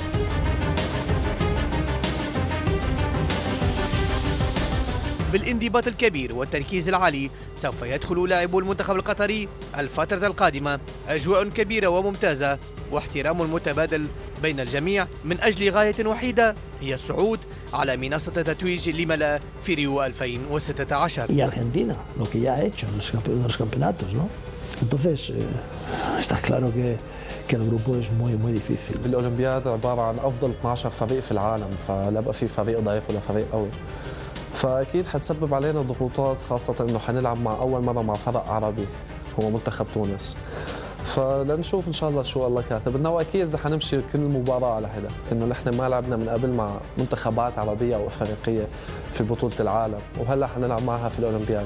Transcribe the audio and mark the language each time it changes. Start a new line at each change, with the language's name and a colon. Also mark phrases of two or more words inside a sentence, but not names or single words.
Arabic: بالانضباط الكبير والتركيز العالي سوف يدخل لاعبو المنتخب القطري الفترة القادمة أجواء كبيرة وممتازة واحترام متبادل بين الجميع من أجل غاية وحيدة هي الصعود على منصة التتويج لملا في ريو 2016.
Spanish: Y Argentina, lo que ya ha hecho en los campeonatos, ¿no? Entonces, está claro que el grupo es muy difícil.
Arabic: الأولمبياد عبارة عن أفضل 12 فريق في العالم، فلا بقى في فريق ضعيف ولا فريق قوي. فأكيد حتسبب علينا ضغوطات، خاصة إنه حنلعب مع أول مرة مع فرق عربي هو منتخب تونس. فلنشوف إن شاء الله شو الله كاتب لنا، وأكيد حنمشي كل مباراة على حدة، إنه نحن ما لعبنا من قبل مع منتخبات عربية أو أفريقية في بطولة العالم، وهلا حنلعب معها في الأولمبياد.